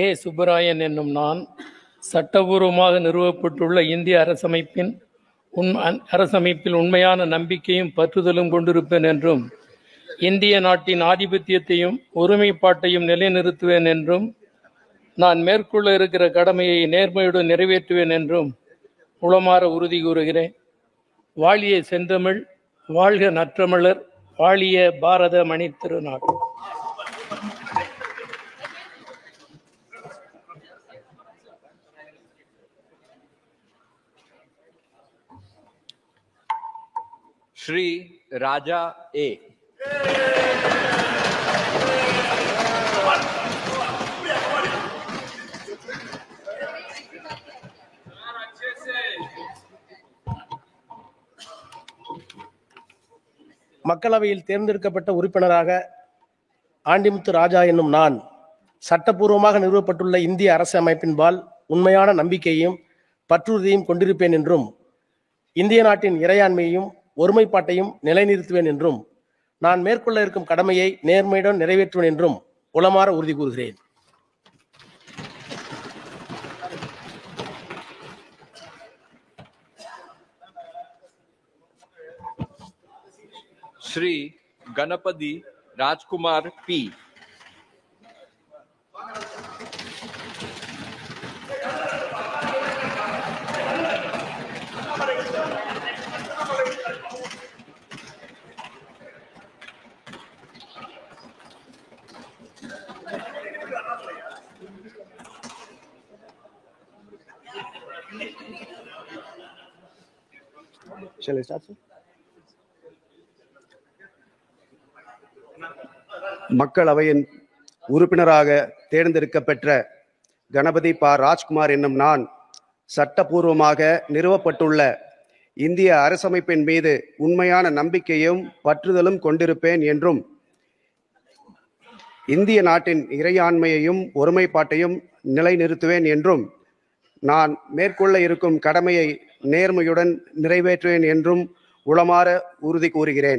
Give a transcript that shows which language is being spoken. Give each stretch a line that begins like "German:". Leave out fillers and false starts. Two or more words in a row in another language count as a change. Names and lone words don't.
Tamil: சுப்பராயன் என்னும் நான் சட்டபூர்வமாக நிறுவப்பட்டுள்ள இந்திய அரசமைப்பில் உண்மையான நம்பிக்கையும் பற்றுதலும் கொண்டிருப்பேன் என்றும் இந்திய நாட்டின் ஆதிபத்தியத்தையும் ஒருமைப்பாட்டையும் நிலைநிறுத்துவேன் என்றும் நான் மேற்கொள்ள இருக்கிற கடமையை நேர்மையுடன் நிறைவேற்றுவேன் என்றும் உளமாற உறுதி கூறுகிறேன். வாழிய செந்தமிழ், வாழ்க நற்றமிழர், வாழிய பாரத மணி திருநாடு.
Hindi: श्री राजा ए.
Tamil: மக்களவையில் தேர்ந்தெடுக்கப்பட்ட உறுப்பினராக ஆண்டிமுத்து ராஜா என்னும் நான் சட்டப்பூர்வமாக நிறுவப்பட்டுள்ள இந்திய அரசு அமைப்பின்பால் உண்மையான நம்பிக்கையையும் பற்றுறுதியையும் கொண்டிருப்பேன் என்றும் இந்திய நாட்டின் இறையாண்மையையும் ஒருமைப்பாட்டையும் நிலைநிறுத்துவேன் என்றும் நான் மேற்கொள்ள இருக்கும் கடமையை நேர்மையுடன் நிறைவேற்றுவேன் என்றும் உளமாற உறுதி கூறுகிறேன்.
Hindi: श्री गणपति राजकुमार पी.
English: Shall I start, sir?
Tamil: மக்களவையின் உறுப்பினராக தேர்ந்தெடுக்கப்பெற்ற கணபதி பா. ராஜ்குமார் என்னும் நான் சட்டப்பூர்வமாக நிறுவப்பட்டுள்ள இந்திய அரசமைப்பின் மீது உண்மையான நம்பிக்கையும் பற்றுதலும் கொண்டிருப்பேன் என்றும் இந்திய நாட்டின் இறையாண்மையையும் ஒருமைப்பாட்டையும் நிலைநிறுத்துவேன் என்றும் நான் மேற்கொள்ள இருக்கும் கடமையை நேர்மையுடன் நிறைவேற்றுவேன் என்றும் உளமாற உறுதி கூறுகிறேன்.